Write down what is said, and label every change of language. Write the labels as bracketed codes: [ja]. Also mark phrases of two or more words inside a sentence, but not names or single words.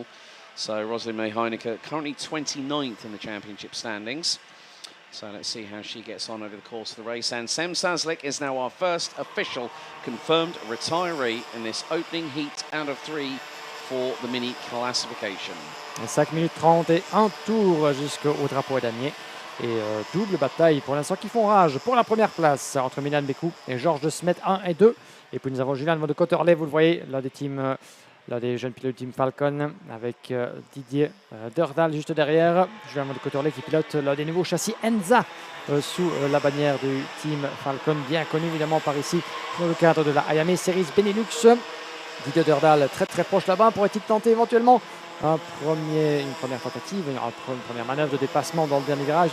[en] So Rosalie Heineke currently 29th in the championship standings. So let's see how she gets on over the course of the race. And Sam Sazlik is now our first official confirmed retiree in this opening heat out of 3 for the mini classification. [fr] 5 minutes 30 et un tour jusqu'au drapeau damier. Et double bataille pour l'instant qui font rage pour la première place entre Milan Becu et Georges Desmet 1 et 2. Et puis nous avons Julien van der Cotelet, vous le voyez, l'un des jeunes pilotes du Team Falcon, avec Didier Derdal juste derrière. Julien van der Cotelet qui pilote l'un des nouveaux châssis Enza sous la bannière du Team Falcon, bien connu évidemment par ici dans le cadre de la Iame Series Benelux. Didier Derdal très très proche là-bas. Pourrait-il tenter éventuellement une première tentative, une première manœuvre de dépassement dans le dernier virage?